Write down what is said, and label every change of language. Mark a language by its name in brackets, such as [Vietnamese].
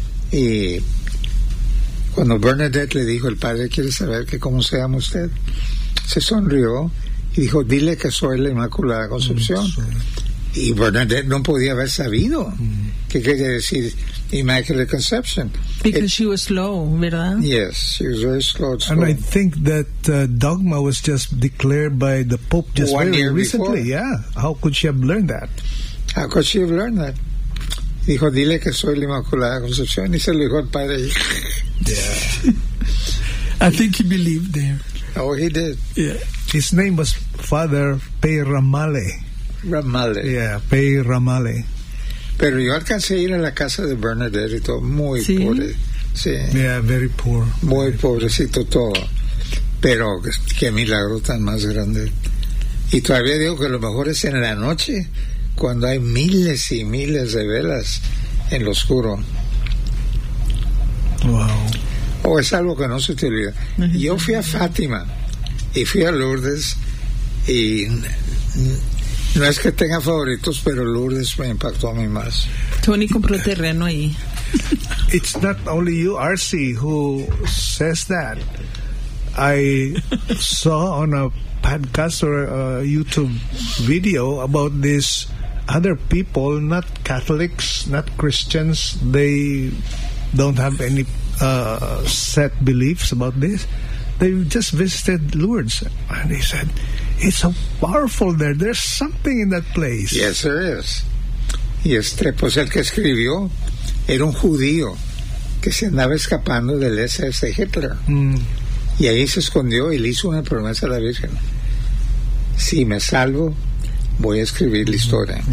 [Spanish] Y cuando Bernadette le dijo, el padre quiere saber que cómo se llama usted, se sonrió y dijo, dile que soy la Inmaculada Concepción. Y Bernadette no podía haber sabido qué quería decir Immaculate Conception. [English] Because she was slow, [Spanish] ¿verdad? [English] Yes, she was very slow. And I think that dogma was just declared by the Pope just one year recently. Yeah, how could she have learned that? How could she have learned that? [Spanish] Dijo, dile que soy la Inmaculada Concepción. Y se lo dijo el padre. [English] Yeah. I think he believed there. Oh, he did. Yeah. His name was Father Peyramale. Ramale. Yeah, Peyramale. [Spanish] Pero yo alcancé a ir a la casa de Bernadette y todo. Muy ¿sí? pobre. Sí. [English] Yeah, very poor. [Spanish] Muy very pobrecito poor. Todo. Pero qué milagro tan más grande. Y todavía digo que lo mejor es en la noche, cuando hay miles y miles de velas en lo oscuro. [English] Wow. [Spanish] Es algo que no se te olvida. Yo fui a Fátima y fui a Lourdes y no es que tenga favoritos, pero Lourdes me impactó a mí más. Tony compró terreno ahí. [English] It's not only you, Arcee, who says that. I saw on a podcast or a YouTube video about this other people, not Catholics, not Christians, they don't have any set beliefs about this. They just visited Lourdes, and they said, it's so powerful there. There's something in that place. Yes, there is. [Spanish] Y este, pues el que escribió, era un judío que se andaba escapando del SS de Hitler. Y ahí se escondió y le hizo una promesa a la Virgen. Si me salvo, voy a escribir la historia.